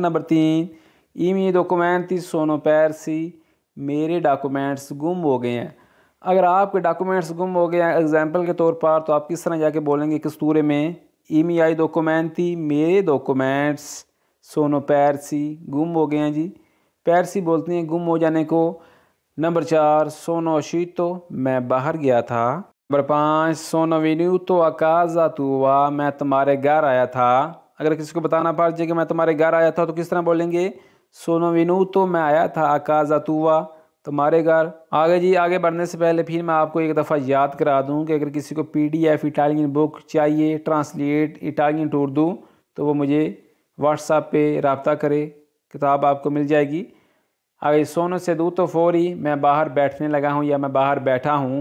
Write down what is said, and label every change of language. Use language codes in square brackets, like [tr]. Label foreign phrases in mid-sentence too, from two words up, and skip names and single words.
[hi] नंबर 3, [it] I miei documenti sono persi, [hi] मेरे डॉक्यूमेंट्स गुम हो गए हैं। अगर आपके डॉक्यूमेंट्स गुम हो गए हैं एग्जाम्पल के तौर पर, तो आप किस तरह जाके बोलेंगे कस्तूरे में, [it] i miei i documenti, [hi] मेरे डॉक्यूमेंट्स [it] sono persi, [hi] गुम हो गए हैं जी। persi बोलते हैं गुम हो जाने को। नंबर 4 [it] sono uscito, [hi] मैं बाहर गया था। [it] नंबर 5 sono venuto a casa tua, [hi] मैं तुम्हारे घर आया था। अगर किसी को बताना पड़ जाए कि मैं तुम्हारे घर आया था तो किस तरह बोलेंगे? [it] sono venuto, [hi] मैं आया था [it] a casa tua, [hi] तुम्हारे घर। आगे जी, आगे बढ़ने से पहले फिर मैं आपको एक दफ़ा याद करा दूं कि अगर किसी को [en] PDF Italian book [hi] चाहिए, [en] translate Italian to Urdu, [hi] तो वो मुझे व्हाट्सएप पे रब्ता करे, किताब आपको मिल जाएगी। आगे [it] sono seduto fuori, [hi] मैं बाहर बैठने लगा हूँ या मैं बाहर बैठा हूँ।